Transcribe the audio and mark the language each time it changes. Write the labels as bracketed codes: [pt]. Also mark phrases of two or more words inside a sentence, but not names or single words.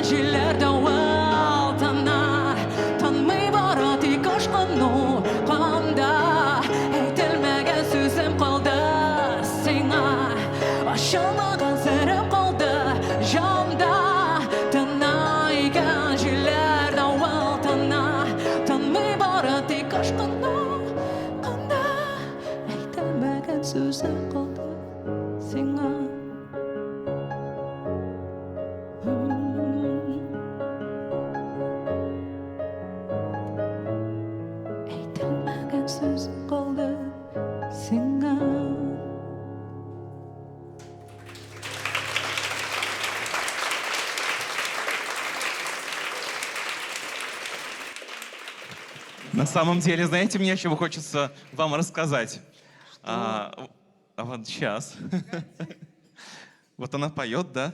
[tt] җилләр давыл тына, тынмый бары тик ашкыну канда, әйтелмәгән сүзем калды сиңа, ачылмаган серем калды җанда, тына икән җилләр давыл тына, тынмый бары тик ашкыну канда, әйтелмәгән сүзем калды сиңа. Әйтелмәгән сүзем калды сиңа. [ru] На самом деле, знаете, мне еще хочется вам рассказать. Вот сейчас. Вот она поет, да?